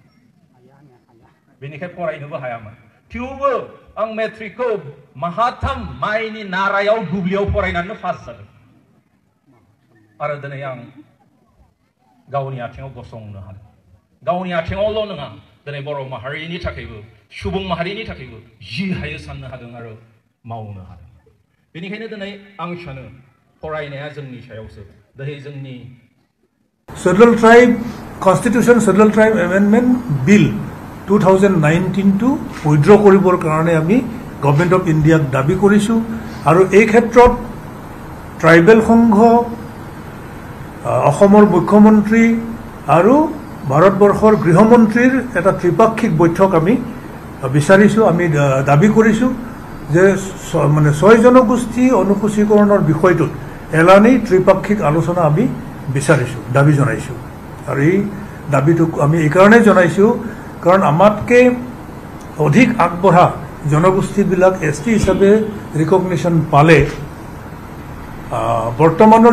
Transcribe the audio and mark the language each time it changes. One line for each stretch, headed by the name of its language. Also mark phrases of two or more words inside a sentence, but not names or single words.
Bodo: बेनिखाय फरायनोबो हायामोन थेवबो आं मेट्रिकखौ माहाथाम माइनि नारायाव दुब्लियाव फरायनानै पास जादों आरो दिनै आं गावनि आथिङाव गसंनो हादों गावनि आथिङावल' नङा दिनै बर' माहारिनि थाखायबो सुबुं माहारिनि थाखायबो जि हायो साननो हादों आरो मावनो हादों बेनिखायनो दिनै आं सानो फरायनाया जोंनि सायावसो दिनै जोंनि
English: Schedule Tribe Constitution Schedule Tribe Amendment Bill 2019 to withdr
Assamese: কৰিবৰ কাৰণে আমি
English: Government of India
Assamese: दाबी কৰিছো আৰু এই ক্ষেত্ৰত ট্ৰাইবেল সংঘ অসমৰ মুখ্যমন্ত্ৰী আৰু ভাৰতবৰ্ষৰ গৃহমন্ত্ৰীৰ এটা ত্ৰিপাক্ষিক বৈঠক আমি বিচাৰিছো আমি দাবী কৰিছো যে মানে 6 জনগোষ্ঠী অনুসূচীকৰণৰ বিষয়টোত এলানি ত্ৰিপাক্ষিক আলোচনা আমি বিচাৰিছো দাবী জনাইছো আৰু এই দাবীটো আমি এই কাৰণে জনাইছো কাৰণ আমাতকে অধিক আগবঢ়া জনগোষ্ঠীবিলাক এছটি হিচাপে ৰিকগনিশ্যন পালে বৰ্তমানৰ